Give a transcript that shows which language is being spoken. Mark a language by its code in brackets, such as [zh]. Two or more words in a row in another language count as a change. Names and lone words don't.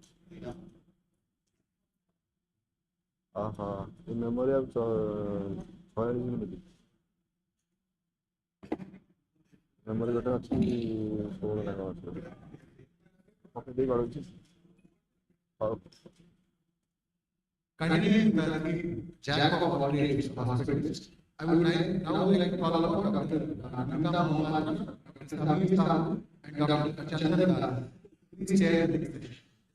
[or] ଏ ମେମୋରି ଆଉ 46 ମିନିଟ୍ ମେମୋରି ଗୋଟେ ଅଛି 16 ନା କ'ଣ ଅଛି ପକେଇ ଦେଇ ଗଳୁଛି ହଉ [en] Continuing the jack of all trades hospitalist, I would now like to call upon Dr. Namita Mohammed, Dr. Samir Sahu, and Dr. Chandan Lal. Please chair the next session.